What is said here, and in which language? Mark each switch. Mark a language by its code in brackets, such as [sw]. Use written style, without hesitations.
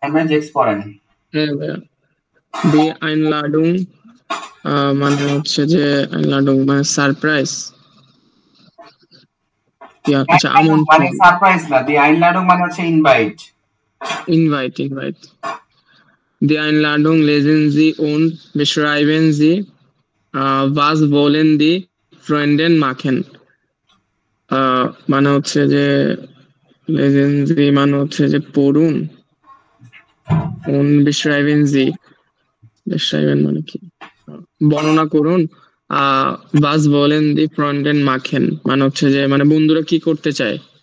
[bn] জেক্স পড়েন। হ্যাঁ ভাইয়া। Die Einladung মানে হচ্ছে যে Einladung মানে সারপ্রাইজ। আচ্ছা মানে আমন্ত্রণ, সারপ্রাইজ না, দি আইনলাডুং মানে হচ্ছে invite. Invite. [de] Die Einladung lesen Sie und beschreiben Sie, was wollen die Freundin machen? [bn] মানে হচ্ছে যে [de] lesen Sie [bn] মানে হচ্ছে যে পড়ুন, [de] und beschreiben Sie, [bn] beschreiben মানে কি, বর্ণনা করুন। [de] was wollen die Freundin machen [bn] মানে হচ্ছে যে মানে বন্ধুরা কি করতে চায়।